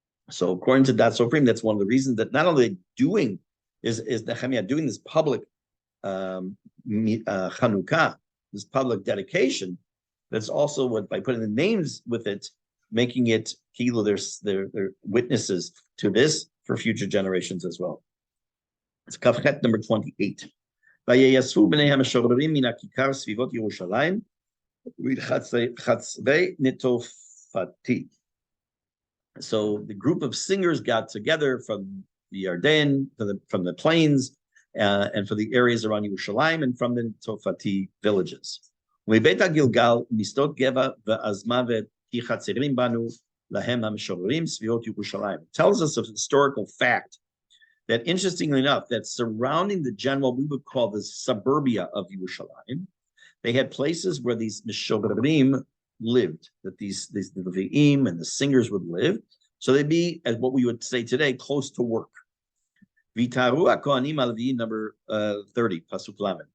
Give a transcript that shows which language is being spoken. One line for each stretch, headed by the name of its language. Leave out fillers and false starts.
English: So according to Dat Sofrim, that's one of the reasons that not only doing is Nehemia doing this public Chanukah, this public dedication, that's also what, by putting the names with it, making it kilo, they're witnesses to this for future generations as well. It's Kafchet number 28.
Hebrew: ויאספו בני המשוררים מן הכיכר סביבות ירושלים חצרי נטופתי.
English: So the group of singers got together from the Yarden, from the plains, and from the areas around Yerushalayim, and from the Tofati villages.
Hebrew: ומבית הגלגל משדות גבע ועזמוות כי חצרים בנו להם המשוררים סביבות ירושלים.
English: It tells us a historical fact that, interestingly enough, that surrounding the general, we would call the suburbia of Yerushalayim, they had places where these mishogarim lived, that these Levi'im and the singers would live. So they'd be, as what we would say today, close to work.
Hebrew: Vitaru HaKohanim HaLevi'im,
English: number 30, Pasuk Lamed.